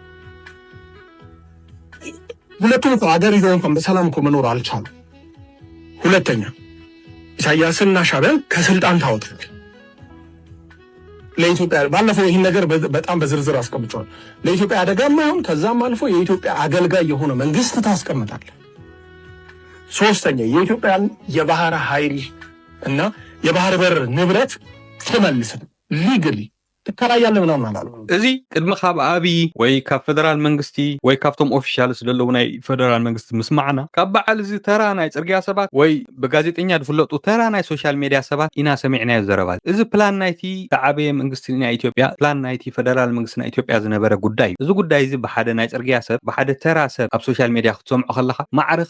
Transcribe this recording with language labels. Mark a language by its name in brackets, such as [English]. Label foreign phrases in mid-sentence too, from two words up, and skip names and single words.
[Amharic] ሁለቱም ሀገር ይዘው እንኳን በሰላም እኮ መኖር አልቻሉ ሁለተኛ ኢሳያስና ሻቢያን ከስልጣን ታወጣል ለኢትዮጵያ ባለፈው ይሄን ነገር በጣም በዝርዝር አስቀምጫለሁ ለኢትዮጵያ አደጋም አይሆን ከዛም አልፎ የኢትዮጵያ አገልጋይ የሆነ መንግስት ታስቀምጣል ሶስተኛ የኢትዮጵያን የባህር ኃይል እና የባህር በር ንብረት ተመልሰን ሊግሊ ተከራያለ ምናምን አላሉ [Tigrinya] እዚ ቅድሚ ካብ አብይ ወይ ካብ ፌደራል መንግስቲ ወይ ካብቶም ኦፊሻልስ ደለው ናይ ፌደራል መንግስቲ ምስማዕና ካብ በዓል እዚ ተራ ናይ ጽርግያ ሰባት ወይ በጋዜጠኛ ዝፍለጡ ተራ ናይ ሶሻል ሚዲያ ሰባት ኢና ሰሚዕና ዘረባ እዚ ፕላን ናይቲ ተዓበየ መንግስቲ ናይ ኢትዮጵያ ፕላን ናይቲ ፌደራል መንግስቲ ናይ ኢትዮጵያ ዝነበረ ጉዳይ እዚ ጉዳይ እዚ በሓደ ናይ ጽርግያ ሰብ በሓደ ተራ ሰብ ኣብ ሶሻል ሚዲያ ክትሰምዖ ከለኻ ማዕርኽ